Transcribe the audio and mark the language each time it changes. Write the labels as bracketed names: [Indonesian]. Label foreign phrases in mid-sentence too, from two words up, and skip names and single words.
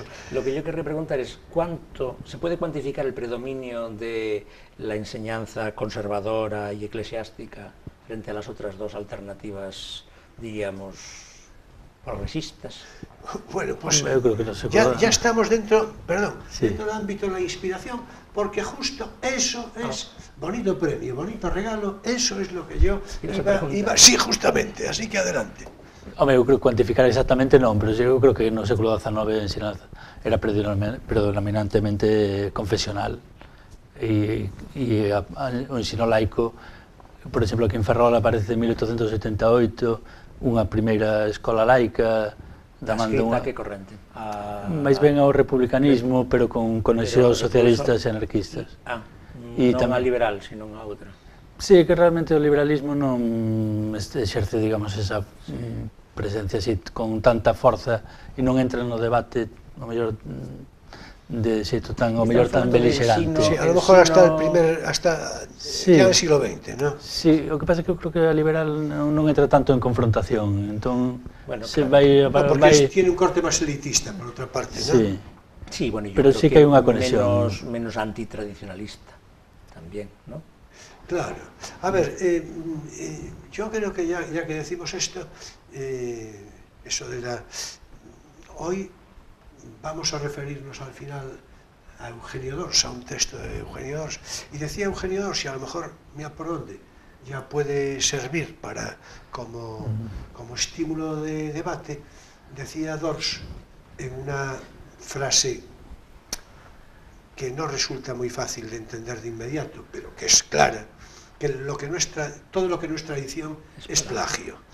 [Spanish] Lo que yo querría preguntar es, ¿cuánto se puede cuantificar el predominio de la enseñanza conservadora y eclesiástica frente a las otras dos alternativas, diríamos, progresistas? Bueno, pues yo creo que no se ya estamos dentro del ámbito de la inspiración, porque justo eso es bonito premio, bonito regalo, eso es lo que yo iba... Sí, justamente, así que adelante. [Galician] Home, eu creo que cuantificar exactamente non, pero eu creo que no século XIX a ensinanza era predominantemente confesional e o ensino laico, por exemplo, aquí en Ferrol aparece en 1878 unha primeira escola laica da man de unha... que corrente? máis ben ao republicanismo, pero con conexións socialistas e anarquistas. Non a liberal, sino a outra. Sí, que realmente o liberalismo non exerce, digamos, esa presencia así con tanta forza e non entra no debate, o mellor, de xeito tan, o mellor tan belixerante. [Spanish] Sí, a lo mejor hasta ya el siglo XX, ¿no? [Galician] Sí, o que pasa é que eu creo que a liberal non entra tanto en confrontación, entón se vai... [Spanish] Porque tiene un corte [Galician] máis elitista, por outra parte, ¿no? Sí. Sí, bueno, pero sí que hai unha conexión. Menos antitradicionalista, tamén, ¿no? [Spanish] Claro. A ver, yo creo que ya que decimos esto, eso de la... Hoy vamos a referirnos al final a Eugenio d'Ors, a un texto de Eugenio d'Ors, y decía Eugenio d'Ors, y a lo mejor, mira por dónde, ya puede servir como estímulo de debate, decía d'Ors en una frase que no resulta muy fácil de entender de inmediato, pero que es clara, que todo lo que no es tradición es plagio.